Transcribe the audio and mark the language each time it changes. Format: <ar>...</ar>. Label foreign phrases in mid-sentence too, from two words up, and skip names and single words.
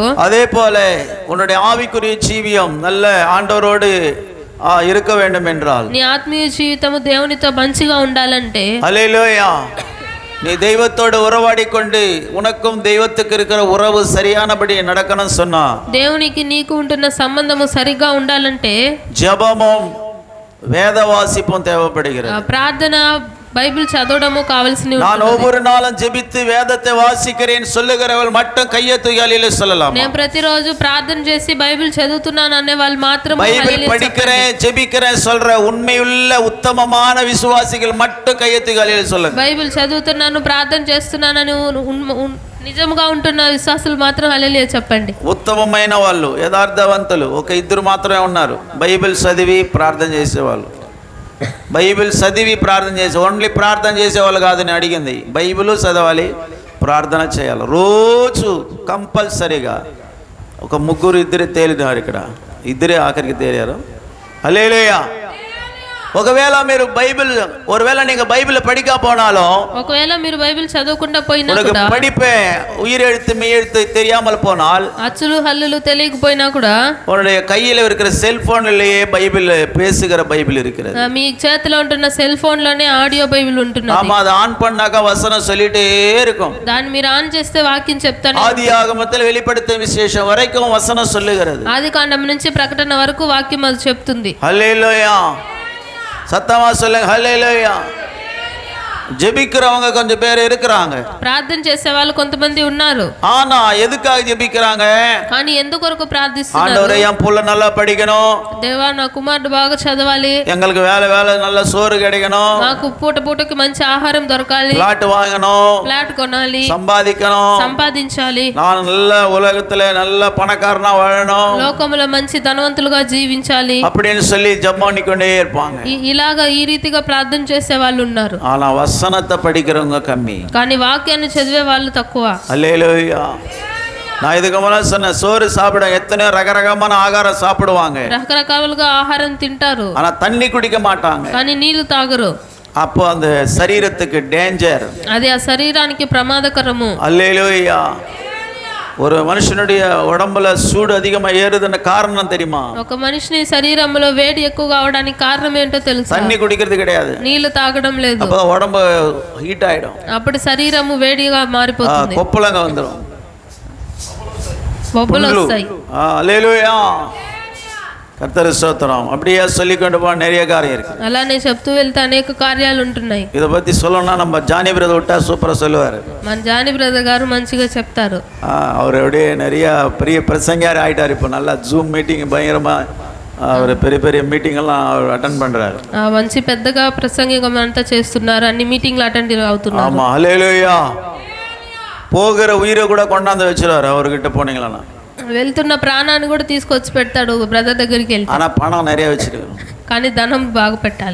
<ta>அதே போல உன்னுடைய ஆவிக்குரிய ஜீவியம் நல்ல ஆண்டவரோடு இருக்க வேண்டும் என்றால்,</ta> <te>నీ ఆత్మీయ జీవితము దేవునితో మంచిగా ఉండాలంటే,</te> <ta>ஹல்லேலூயா, நீ தெய்வத்தோடு உறவாடி கொண்டு உனக்கும் தெய்வத்துக்கு இருக்கிற உறவு சரியானபடி நடக்கணும் சொன்னா,</ta> <te>దేవునికి నీకు ఉంటున్న సంబంధము సరిగ్గా ఉండాలంటే</te> <ta>ஜெபமும் வேத வாசிப்பும் தேவைப்படுகிறது.</ta> <te>ప్రార్థన బైబిల్ చదవడము కావాల్సి</te> <ta>நான் ஒவ்வொரு நாளும் ஜெபித்து வேதத்தை வாசிக்கிறேன் சொல்லுகிறவள் மட்டும் கையை தூக்கி சொல்லலாம்.</ta> <te>నేను ప్రతిరోజు ప్రార్థన చేసి బైబిల్ చదువుతున్నాను అనే వాళ్ళు మాత్రం</te> <ta>பைபிள் படிக்கிறேன் ஜெபிக்கிறேன் சொல்ற உண்மையுள்ள உத்தமமான விசுவாசிகள் மட்டும் கையை தூக்கி சொல்லுங்க.</ta> <te>బైబిల్ చదువుతున్నాను ప్రార్థన చేస్తున్నానని నిజంగా ఉంటున్న విశ్వాసులు మాత్రం హల్లెలూయా చెప్పండి. ఉత్తమమైన వాళ్ళు యథార్థవంతులు ఒక ఇద్దరు మాత్రమే ఉన్నారు, బైబిల్ చదివి ప్రార్థన చేసేవాళ్ళు. బైబిల్ చదివి ప్రార్థన చేసే, ఓన్లీ ప్రార్థన చేసేవాళ్ళు కాదని అడిగింది. బైబిల్ చదవాలి, ప్రార్థన చేయాలి రోజు కంపల్సరీగా. ఒక ముగ్గురు ఇద్దరే తేలినారు ఇక్కడ, ఇద్దరే ఆఖరికి తేలారు. హల్లెలూయా. ఒకవేళ మీరు బైబిల్</te> <ta>ஒருவேளை நீங்க பைபிளை படிக்க போனாலும்,</ta> <te>ఒకవేళ మీరు బైబిల్ చదవకుండా పోయినా</te> <ta>உனக்கு</ta> <te>కూడా,</te> <ta>படிப்பே உயிர் எழுத்து மெய் எழுத்து தெரியாமல் போனால்,</ta> <te>అచ్చులు హల్లులు తెలియకపోయినా కూడా,</te> <ta>உன்னுடைய கையில் இருக்கிற செல்போன்லயே பைபிள் பேசுகிற பைபிள் இருக்கிறது.</ta> <te>మీ చేతిలో ఉంటున్న</te> <en>cell phone</en> <te>లోనే</te> <en>audio Bible</en> <te>ఉంటున్నది.</te> <ta>ஆமா, அதை ஆன் பண்ணாக்க வசனம் சொல்லிட்டே இருக்கும்.</ta> <te>దాన్ని మీరు ఆన్ చేస్తే వాక్యం చెప్తాను.</te> <ta>ஆதியாகமத்தில் வெளிப்படுத்தும் விசேஷம் வரைக்கும் வசனம் சொல்லுகிறது.</ta> <te>ఆది కాండం నుంచి ప్రకటన వరకు వాక్యం అది చెప్తుంది.</te> <ta>ஹல்லேலூயா, சத்தமா சொல்லுங்க ஹல்லேலூயா. ஜெபிக்கிறவங்க கொஞ்சம் பேர் இருக்கிறாங்க,</ta> <te>ప్రార్థన చేసే వాళ్ళు కొంతమంది ఉన్నారు.</te> <ta>ஆனா எதுக்காக ஜெபிக்கிறாங்க?</ta> <te>కానీ ఎందుకొరకు ప్రార్థిస్తున్నారు?</te> <ta>ஆண்டவரே, என் புள்ள நல்லா படிக்கணும்,</ta> <te>దేవా నా కుమారుడు బాగా చదవాలి,</te> <ta>எங்களுக்கு வேலை நல்ல சோறு கிடைக்கணும்,</ta> <te>నాకు పూటకి మంచి ఆహారం దొరకాలి,</te> <ta>பிளாட் வாங்கணும்,</ta> <te>ఫ్లాట్ కొనాలి,</te> <ta>சம்பாதிக்கணும்,</ta> <te>సంపాదించాలి,</te> <ta>நான் நல்ல உலகத்துல நல்ல பணக்காரனா வாழணும்,</ta> <te>లోకములో మంచి ధనవంతులుగా జీవించాలి</te> <ta>அப்படின்னு சொல்லி ஜெபம் பண்ணிக்கொண்டே இருப்பாங்க.</ta> <te>ఇలాగా ఈ రీతిగా ప్రార్థన చేసే వాళ్ళు ఉన్నారు.</te> <ta>ஆனா வசனத்தை படிக்கிறவங்க கம்மி.</ta> <te>కానీ వాక్యాన్ని చదివే వాళ్ళు తక్కువ.</te> <ta>அல்லேலூயா. நான் இதுக்கு முன்னாடி சொன்ன சோறு சாப்பிட எத்தனையோ ரகரகமான ஆகாரம் சாப்பிடுவாங்க,</ta> <te>రకరకాలుగా ఆహారం తింటారు,</te> <ta>ஆனா தண்ணி குடிக்க மாட்டாங்க.</ta> <te>కానీ నీళ్లు తాగరు.</te> <ta>அப்போ அந்த சரீரத்துக்கு டேஞ்சர்.</ta> <te>అది ఆ శరీరానికి ప్రమాదకరము.</te> <ta>அல்லேலூயா. ஒரு மனுஷனுடைய உடம்புல சூடு அதிகமா ஏறுதுன்னு காரணம் தெரியுமா?</ta> <te>ఒక మనిషిని శరీరంలో వేడి ఎక్కువ అవడానికి కారణం ఏంటో తెలుసా?</te> <ta>தண்ணி குடிக்கிறது கிடையாது,</ta> <te>నీళ్లు తాగడం లేదు.</te> <ta>அப்போ உடம்பு ஹீட் ஆயிடும்,</ta> <te>అప్పుడు శరీరము వేడిగా మారిపోతుంది,</te> <ta>கொப்பளங்க வந்துடும்,</ta> <te>బొబ్బలు వస్తాయి.</te> <ta>அல்லேலூயா. கர்த்தர் ஸ்தோத்திரம். அப்படியே சொல்லிக்கொண்டு போக நிறைய காரியம் இருக்கு.</ta> <te>అలానే చెప్తూ వెళ్తే అనేక కార్యాలు ఉంటున్నాయి.</te> <ta>இதை பத்தி சொல்லணும்னா நம்ம ஜானி பிரதர் விட்டா சூப்பரா சொல்லுவாரு.</ta> <te>మన జాని బ్రదర్ గారు మంచిగా చెప్తారు.</te> <ta>அவர் அப்படியே நிறைய பெரிய பிரசங்கியார் ஆயிட்டார். இப்போ நல்லா</ta> <en>zoom meeting</en> <ta>பயங்கரமா அவர் பெரிய பெரிய மீட்டிங் எல்லாம் அவர் அட்டெண்ட் பண்றாரு.</ta> <te>మంచి పెద్దగా ప్రసంగం అంతా చేస్తున్నారు, అన్ని</te> <en>meetings attend</en> <te>అవుతున్నారు.</te> <ta>ஆமா, ஹல்லேலூயா. போகிற உயிரை கூட கொண்டாந்து வச்சிருவாரு அவர்கிட்ட போனீங்களா.</ta> <te>వెళ్తున్న ప్రాణాన్ని కూడా తీసుకొచ్చి పెడతాడు బ్రదర్ దగ్గరికి వెళ్తే.</te> <ta>ஆனா பணம் நிறைய வச்சிருக்காரு,</ta> <te>కానీ ధనం బాగా పెట్టాలి.</te>